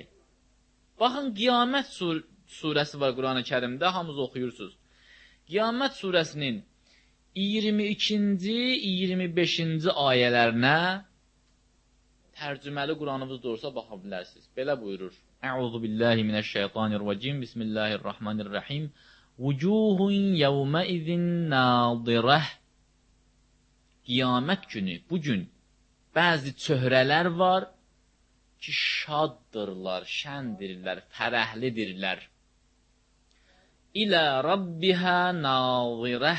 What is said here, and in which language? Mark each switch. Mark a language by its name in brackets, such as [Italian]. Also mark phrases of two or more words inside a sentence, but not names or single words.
[Azerbaijani] Baxın, Qiyamət surəsi var Qur'an-ı Kərimdə, hamınız oxuyursunuz. Qiyamət surəsinin 22-ci, 25-ci ayələrinə tərcüməli Qur'anımız doğrusa baxa bilərsiniz. Belə buyurur. [Arabic] أعوذ بالله من الشيطان الرجيم. بسم الله الرحمن الرحيم. وجوه يومئذ ناضرة. [Azerbaijani] Qiyamət günü, bugün bəzi çöhrələr var ki, şaddırlar, şəndirlər, fərəhlidirlər. [Arabic] إلى ربها ناظرة.